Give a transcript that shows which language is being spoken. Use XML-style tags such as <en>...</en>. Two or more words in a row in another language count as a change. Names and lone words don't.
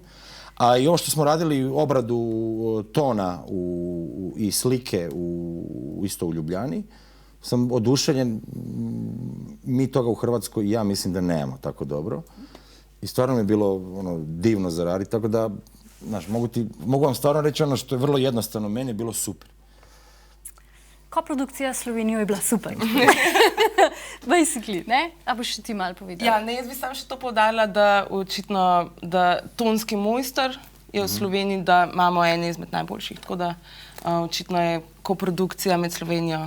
<hr>A i ovo što smo radili, obradu tona i slike isto u Ljubljani, sam oduševljen. Mi toga u Hrvatskoj, ja mislim da nemamo tako dobro. I stvarno mi je bilo divno za raditi, tako da, znaš, mogu vam stvarno reći ono što je vrlo jednostavno, meni je bilo super.</hr> <sl>Koprodukcija s Slovenijo je bila super. Basically, ne? A boš ti malo povedala? Ja, ne, jaz bi samo še to poudarila, da očitno, da tonski mojster je v Sloveniji, da imamo ene izmed najboljših, tako da očitno je koprodukcija med Slovenijo</sl>